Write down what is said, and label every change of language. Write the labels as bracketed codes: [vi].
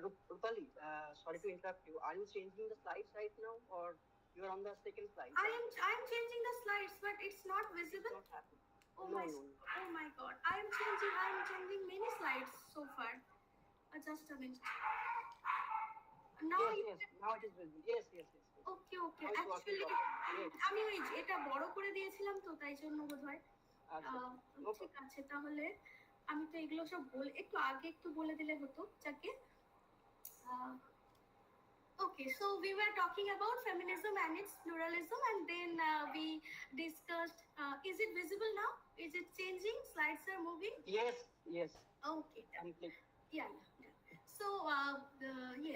[en] Rupali, sorry to interrupt you. Are you changing the slides right now, or you are on the second slide? I am changing the slides, but it's not visible. It's not happening. Oh my God! I am changing many slides so far. Just a minute. Now yes, now it is visible. Yes. [bn] Okay actually আমি ওই এটা বড় করে দিয়েছিলাম, তো তাই জন্য বোধহয়। ঠিক আছে, তাহলে আমি তো এগুলো সব একটু আগে একটু বলে দিলে হতো যাকে। [en] Okay, so we were talking about feminism and its pluralism, and then we discussed, is it visible now? Is it changing? Slides are moving? Yes. Okay. Complete. Yeah. So, yes.